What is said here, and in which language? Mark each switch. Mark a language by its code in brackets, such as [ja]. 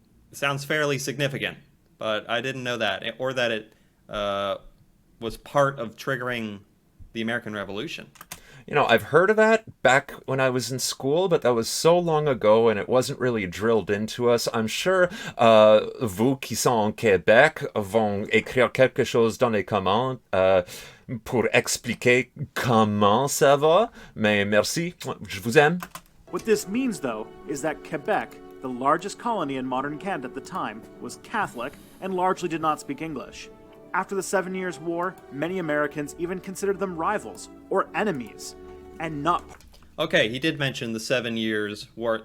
[en] Sounds fairly significant, but I didn't know that, or that it was part of triggering the American Revolution. You know, I've heard of that back when I was in school, but that was so long ago and it wasn't really drilled into us. I'm sure [fr] vous qui sont en Québec vont écrire quelque chose dans les commentaires pour expliquer comment ça va. Mais merci, je vous aime. [en] What this means, though, is that Quebec, the largest colony in modern Canada at the time, was Catholic and largely did not speak English. After the 7 Years' War, many Americans even considered them rivals or enemies, and not... Okay, he did mention the 7 Years' War.